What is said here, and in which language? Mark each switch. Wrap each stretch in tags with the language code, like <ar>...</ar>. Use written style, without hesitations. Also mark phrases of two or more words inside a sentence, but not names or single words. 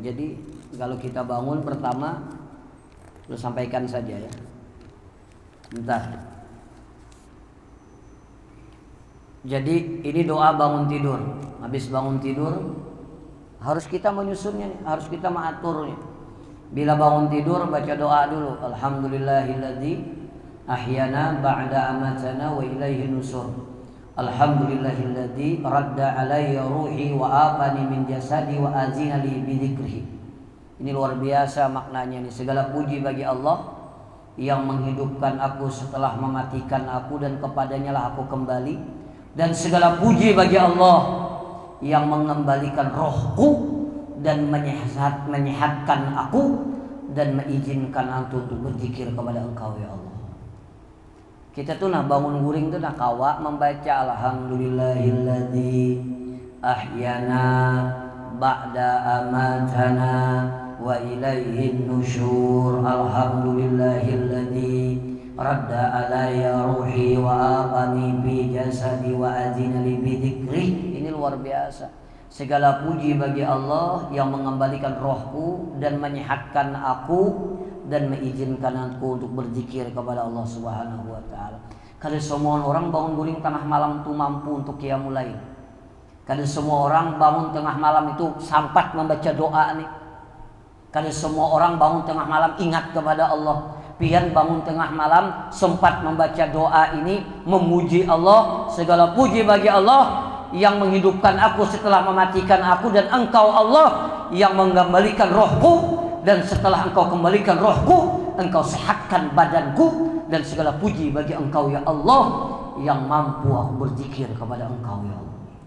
<id>Jadi kalau kita bangun pertama lu sampaikan saja ya. Bentar. Jadi ini doa bangun tidur. Habis bangun tidur harus kita menyusunnya nih, harus kita mengaturnya. Bila bangun tidur baca doa dulu.</id> <ar>الحمد لله الذي أحيانا بعد ما أماتنا وإليه النشور. الحمد لله الذي رد علي روحي وعافاني من جسدي وأذن لي بذكره.</ar> <id>Ini luar biasa maknanya nih. Segala puji bagi Allah yang menghidupkan aku setelah mematikan aku dan kepadanya lah aku kembali. Dan segala puji bagi Allah yang mengembalikan rohku dan menyehatkan aku dan mengizinkan aku untuk berzikir kepada Engkau ya Allah.</id> <bjn>Kita tuh nah bangun guring tuh nah kawa membaca</bjn> <ar>الحمد لله الذي أحيانا بعد ما أماتنا وإليه النشور. الحمد لله الذي رد علي روحي وعافاني بجسدي وأذن لي بذكري.</ar> <id>Ini luar biasa. Segala puji bagi Allah yang mengembalikan rohku dan menyehatkan aku dan mengizinkan aku untuk berzikir kepada Allah</id> <ar>سبحانه وتعالى.</ar> <bjn>Kada semua orang bangun guring tengah malam itu mampu untuk</bjn> <ar>قيام الليل.</ar> <bjn>Kada semua orang bangun tengah malam itu sampat membaca doa nih. Kada semua orang bangun tengah malam ingat kepada Allah. Pian bangun tengah malam sempat membaca doa ini, memuji Allah.</bjn> <id>Segala puji bagi Allah yang menghidupkan aku setelah mematikan aku, dan Engkau Allah yang mengembalikan rohku, dan setelah Engkau kembalikan rohku Engkau sehatkan badanku, dan segala puji bagi Engkau ya Allah yang mampu aku berzikir kepada Engkau ya Allah.</id>